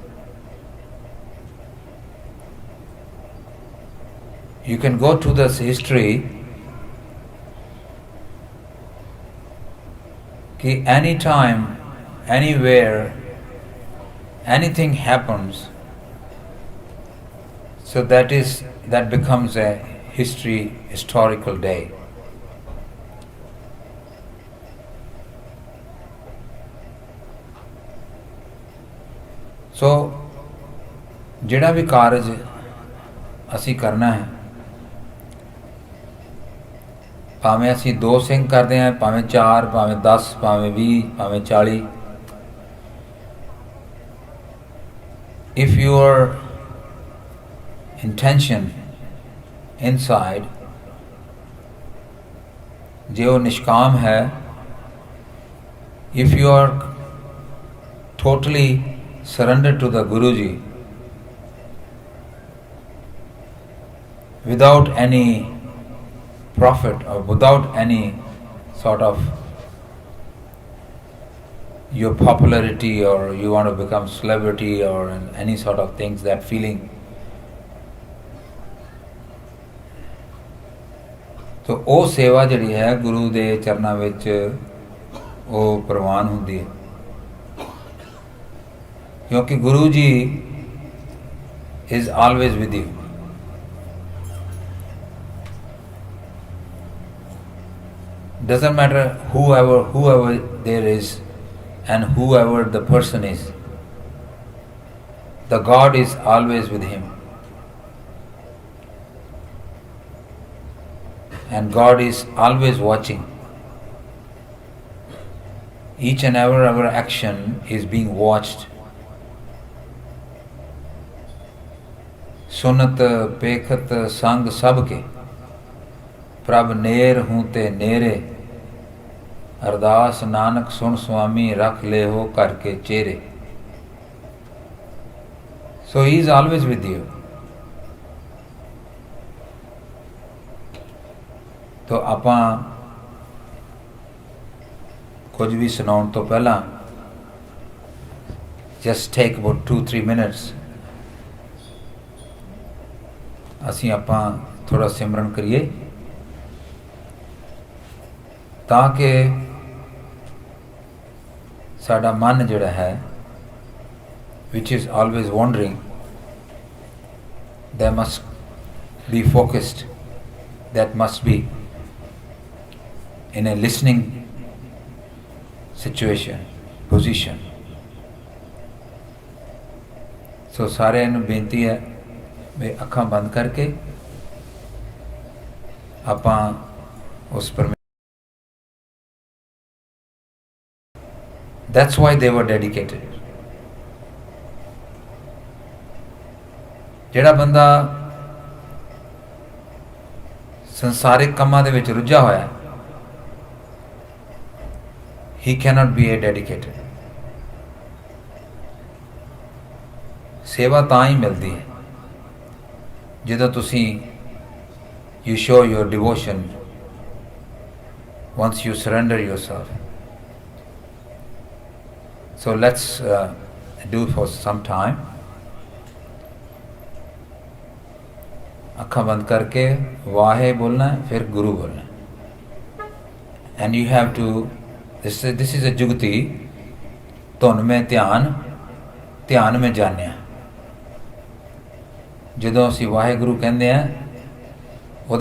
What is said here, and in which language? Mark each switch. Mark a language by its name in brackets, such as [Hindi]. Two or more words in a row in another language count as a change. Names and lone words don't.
[English] You can go to this history कि anytime, anywhere, anything happens, so that becomes a historical day. [Punjabi] So ਜਿਹੜਾ ਵੀ ਕਾਰਜ ਅਸੀਂ ਕਰਨਾ ਹੈ, ਭਾਵੇਂ ਅਸੀਂ 2 ਸਿੰਘ ਕਰਦੇ ਹਾਂ, ਭਾਵੇਂ 4, ਭਾਵੇਂ 10, ਭਾਵੇਂ 20, ਭਾਵੇਂ 40, [English] if your intention inside [Punjabi] ਜੇ ਉਹ ਨਿਸ਼ਕਾਮ ਹੈ, [English] if you are totally surrendered to the Guruji without any profit or without any sort of your popularity, or you want to become celebrity, or any sort of things, that feeling. [Punjabi] तो ਉਹ ਸੇਵਾ ਜਿਹੜੀ ਹੈ ਗੁਰੂ ਦੇ ਚਰਨਾਂ ਵਿੱਚ ਉਹ ਪ੍ਰਵਾਨ ਹੁੰਦੀ ਹੈ, ਕਿਉਂਕਿ ਗੁਰੂ ਜੀ [English] is always with you. Doesn't matter whoever there is and whoever the person is, the God is always with him, and God is always watching. Each and every our action is being watched. [Punjabi] ਸੁਨਤ ਪੇਖਤ ਸੰਗ ਸਬਕੇ ਪ੍ਰਭ ਨੇਰ ਹੂੰ ਤੇ ਨੇਰੇ, ਅਰਦਾਸ ਨਾਨਕ ਸੁਨ ਸੁਆਮੀ ਰਖ ਲੇ ਹੋ ਕਰਕੇ ਚੇਰੇ. [English] So he is always with you. [Punjabi] तो ਆਪਾਂ ਕੁਝ ਵੀ ਸੁਣਾਉਣ ਤੋਂ ਪਹਿਲਾਂ [English] just take about 2-3 minutes [Punjabi] ਅਸੀਂ ਆਪਾਂ ਥੋੜਾ ਸਿਮਰਨ ਕਰੀਏ, ਤਾਂ ਕਿ ਸਾਡਾ ਮਨ ਜਿਹੜਾ ਹੈ, [English] which is always wandering, that must be focused, that must be in a listening situation, position. [Punjabi] So ਸਾਰਿਆਂ ਨੂੰ ਬੇਨਤੀ ਹੈ ਵੀ ਅੱਖਾਂ ਬੰਦ ਕਰਕੇ ਆਪਾਂ ਉਸ ਪਰਮੇਸ਼ਰ, [English] that's why they were dedicated. [Punjabi] ਜਿਹੜਾ ਬੰਦਾ ਸੰਸਾਰਿਕ ਕੰਮਾਂ ਦੇ ਵਿੱਚ ਰੁੱਝਾ ਹੋਇਆ, [English] he cannot be a dedicated. [Punjabi] ਸੇਵਾ ਤਾਂ ਹੀ ਮਿਲਦੀ ਹੈ ਜਦੋਂ ਤੁਸੀਂ [English] you show your devotion once you surrender yourself. So let's do for some time. [Punjabi] ਅੱਖਾਂ ਬੰਦ ਕਰਕੇ ਵਾਹੇ ਬੋਲਣਾ ਹੈ, ਫਿਰ ਗੁਰੂ ਬੋਲਣਾ ਹੈ. [English] And you have to, this is a jugti, [Punjabi] ਧੁਨ ਮੈਂ ਧਿਆਨ ਮੈਂ ਜਾਣਿਆ. ਜਦੋਂ ਅਸੀਂ ਵਾਹਿਗੁਰੂ ਕਹਿੰਦੇ ਹਾਂ